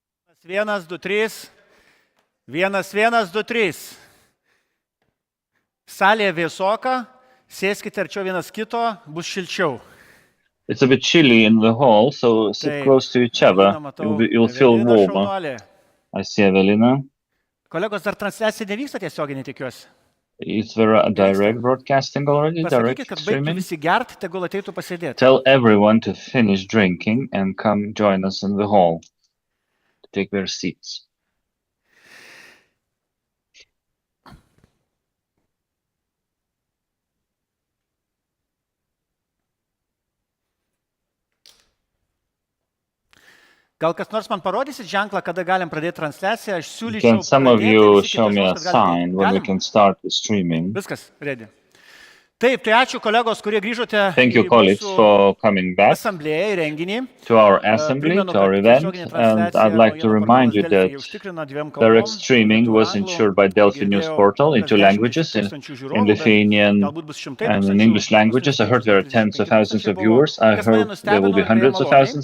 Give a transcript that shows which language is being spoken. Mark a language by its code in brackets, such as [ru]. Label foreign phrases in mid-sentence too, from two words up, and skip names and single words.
[lt] 1, 2, 3. 1, 1, 2, 3. Salė vėsoka, sėskite arčiau vienas kito, bus šilčiau. [en] It's a bit chilly in the hall, so sit close to each other. You'll feel warmer. I see Evelina. [lt] Kolegos, dar transliacija nevyksta tiesioginė, tikiuosi. [en] Is there a direct broadcasting already? [lt] Pasakykit, kad baigtų visi gert, tegul ateitų pasėdėti. [en] Tell everyone to finish drinking and come join us in the hall. Take their seats. [lt] Gal kas nors man parodysit ženklą, kada galim pradėti transliaciją? Aš siūlyčiau [en] Can some of [lt] pradėti, [en] you [lt] visi [en] show [lt] kiti [en] me a [lt] žmonės, kad galim [en] sign when we can start the streaming? [lt] Viskas, ready. Taip, tai ačiū kolegos, kurie grįžote [en] Thank you, colleagues, for coming back [lt] asamblėją į renginį. [en] to our assembly, to our event, and I'd like to remind you that direct streaming was ensured by Delfi news portal in 2 languages, in Lithuanian and in English languages. I heard there are tens of thousands of viewers. I heard there will be hundreds of thousands.